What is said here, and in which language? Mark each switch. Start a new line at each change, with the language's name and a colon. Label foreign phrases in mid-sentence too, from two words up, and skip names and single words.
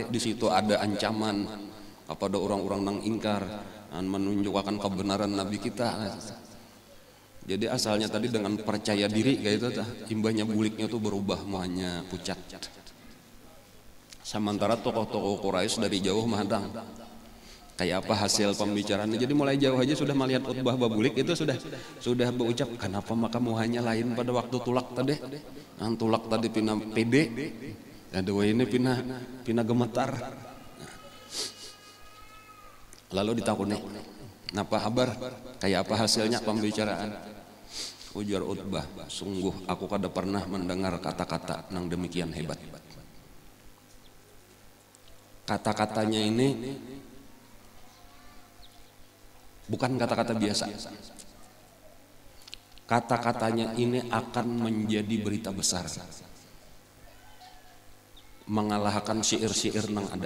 Indonesian: Di situ ada ancaman kepada orang-orang yang ingkar dan menunjukkan kebenaran Nabi kita.
Banjar: Jadi asalnya tadi dengan percaya diri kayak itu, imbahnya buliknya tuh berubah muanya pucat.
Indonesian: Sementara tokoh-tokoh Quraisy dari jauh mandang. Kayak apa hasil pembicaraannya.
Banjar: Jadi mulai jauh aja sudah melihat Utbah babulik itu sudah berucap, kenapa maka muhanya lain pada waktu tulak tadi. Yang tulak tadi pina pede, ada ini pina gemetar. Lalu ditakuni, napa kabar?
Indonesian: Kayak apa hasilnya pembicaraan?
Banjar: Ujar Utbah,
Indonesian: sungguh aku kada pernah mendengar kata-kata yang demikian hebat. Kata-katanya ini bukan kata-kata biasa. Kata-katanya ini akan menjadi berita besar, mengalahkan syair-syair yang ada.